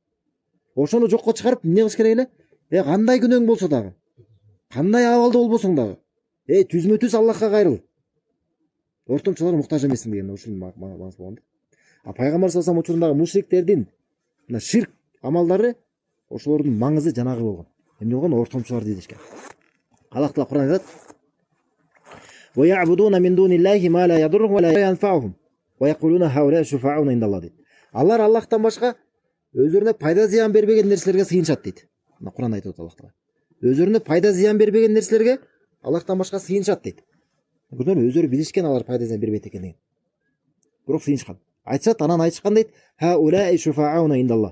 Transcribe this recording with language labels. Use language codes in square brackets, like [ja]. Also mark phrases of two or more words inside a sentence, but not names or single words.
[ky] Ошону жокко чыгарып эмне кылыш керек эле? Кандай күнөөң болсо дагы, кандай абалда болбосоң дагы, түзмө түз Аллахка кайрыл. Ортомчуларга муктаж эмессиң деген ушул маңыз болгон да. Пайгамбар [ar] صلى الله عليه [ky] учурундагы мушриктердин мына ширк амалдары ошолордун маңызы жанагы болгон. Эмне болгон? Ортомчуларды изешкен. Аллах таала Кур'анда айтат: [ar] "ويعبدون من دون الله ما لا يضرهم ولا ينفعهم ويقولون هؤلاء شفعاؤنا عند الله" дейт. [ky] Алар Аллахтан башка өзүрүнө пайда зыян бербеген нерселерге сыйынышат дейт. Мына Кур'анда айтып атат Аллах таала. Өзүрүнө пайда зыян бербеген нерселерге Аллахтан башка сыйынышат дейт. Көрдүңөрбү? Өзүрү билишкен алар пайда зыян бербейт экендигин. Бирок сыйынышкан. Айтышат, анан айтышкан дейт: [ar] "هؤلاء شفعاؤنا عند الله."